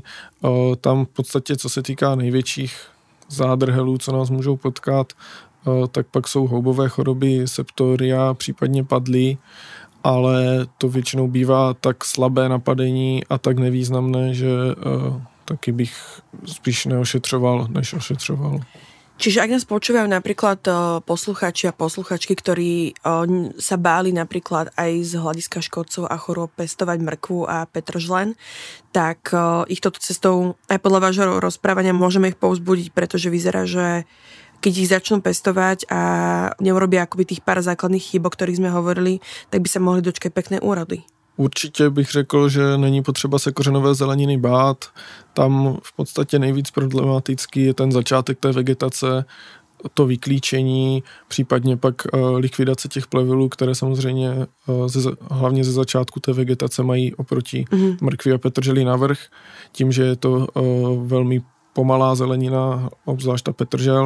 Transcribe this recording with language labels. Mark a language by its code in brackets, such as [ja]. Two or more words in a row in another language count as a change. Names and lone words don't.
[cs] Tam v podstatě, co se týká největších zádrhelů, co nás můžou potkat, tak pak jsou houbové choroby, septoria, případně padlí, ale to většinou bývá tak slabé napadení a tak nevýznamné, že taky bych spíš neošetřoval, než ošetřoval. [sk] Čiže ak nás počúvajú napríklad posluchači a posluchačky, ktorí sa báli napríklad aj z hľadiska škodcov a chorôb pestovať mrkvu a petržlen, tak ich touto cestou aj podľa vášho rozprávania môžeme ich povzbudiť, pretože vyzerá, že keď ich začnú pestovať a neurobia akoby tých pár základných chýb, o ktorých sme hovorili, tak by sa mohli dočkať pekné úrody. [cs] Určitě bych řekl, že není potřeba se kořenové zeleniny bát. Tam v podstatě nejvíc problematický je ten začátek té vegetace, to vyklíčení, případně pak likvidace těch plevelů, které samozřejmě hlavně ze začátku té vegetace mají oproti mrkvi a petrželi navrch, tím, že je to velmi pomalá zelenina, obzvlášť ta petržel.